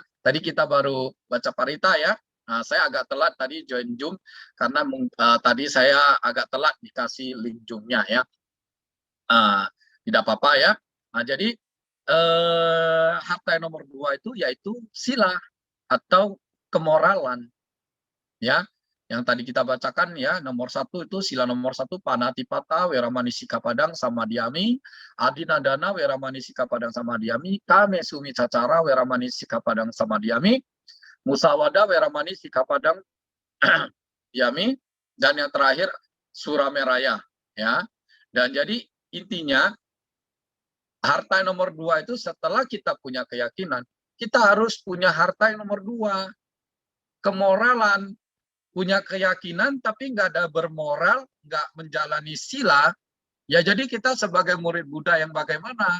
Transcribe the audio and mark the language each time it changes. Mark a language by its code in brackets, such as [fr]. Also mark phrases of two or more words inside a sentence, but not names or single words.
[id] Tadi kita baru baca parita ya. Nah, saya agak telat tadi join Zoom karena tadi saya agak telat dikasih link Zoom-nya ya. Tidak apa-apa ya. Nah, jadi harta yang nomor dua itu yaitu sila atau kemoralan ya. Yang tadi kita bacakan ya, nomor satu [pi] itu sila nomor satu panatipata, weramani sikapadang samadhyami, adinadana weramani sikapadang samadhyami, kame sumi cacara weramani sikapadang samadhyami, musawada weramani sikapadang yami, [id] dan yang terakhir surameraya ya. Dan jadi intinya harta yang nomor dua itu setelah kita punya keyakinan, kita harus punya harta yang nomor dua, kemoralan. Punya keyakinan tapi nggak ada bermoral, nggak menjalani sila, ya jadi kita sebagai murid Buddha yang bagaimana?